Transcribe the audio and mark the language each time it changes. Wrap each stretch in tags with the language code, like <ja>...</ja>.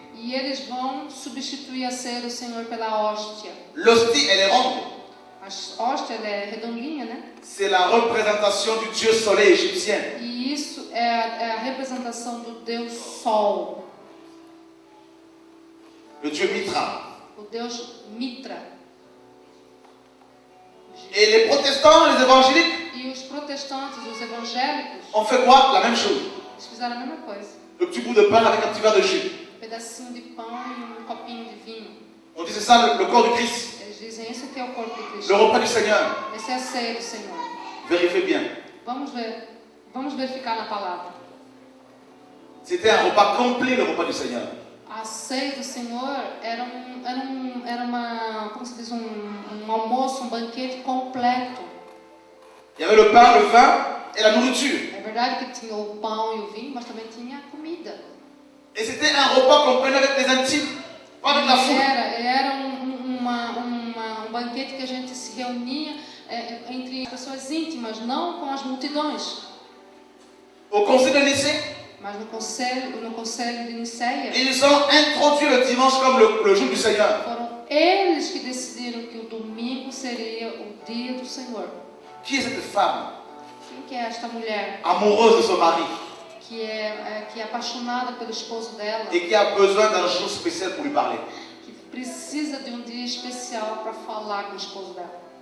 <pt>E eles vão substituir a ceia do Senhor pela hóstia.</pt> <fr>L'hostie, elle est ronde.</fr> <pt>A hóstia ela é redondinha, né?</pt> <fr>c'est la représentation du dieu soleil égyptien.</fr> <pt>E isso é a representação do Deus Sol,</pt> <fr>Le dieu Mitra.</fr> <pt>o Deus Mitra.</pt> <fr>Et les protestants, les évangéliques,</fr> <pt>E os protestantes, os evangélicos,</pt> <fr>ont fait quoi? La même chose.</fr> <pt>eles fizeram a mesma coisa.</pt> <fr>Le petit bout de pain avec un petit verre de jus.</fr> <pt>Um pedacinho de pão e um copinho de vinho.</pt> <fr>On dit c'est ça le corps du Christ.</fr> <pt>Eles dizem, isso aqui é o corpo de</pt> <fr>Le</fr> <pt>Cristo.</pt> <fr>repas du Seigneur.</fr> <pt>Esse é a ceia do Senhor.</pt> <fr>Vérifiez bien.</fr> <pt>Vamos verificar na palavra.</pt> <fr>C'était un repas complet, le repas du Seigneur.</fr> <pt>A ceia do Senhor era uma, como se diz, um almoço, um banquete completo.</pt> <fr>Il y avait le pain, le vin et la nourriture.</fr> <pt>É verdade que tinha o pão e o vinho, mas também tinha a comida.</pt> <fr>Et c'était un repas qu'on prenait avec les intimes, pas avec la foule.</fr> <pt>Era um banquete que a gente se reunia entre pessoas íntimas, não com as multidões.</pt> <fr>Au concile de Nicée,</fr> <pt>Mas no conselho de Niceia,</pt> <fr>ils ont introduit le dimanche comme le jour du Seigneur.</fr> <pt>foram eles que decidiram que o domingo seria o dia do Senhor.</pt> <fr>Qui est cette femme</fr> <pt>Quem que é esta mulher</pt> <fr>amoureuse de son mari</fr> <pt>que é apaixonada pelo esposo dela,</pt> <fr>et qui a besoin d'un jour spécial pour lui parler?</fr> <pt>que precisa de um dia especial para falar com o esposo dela?</pt>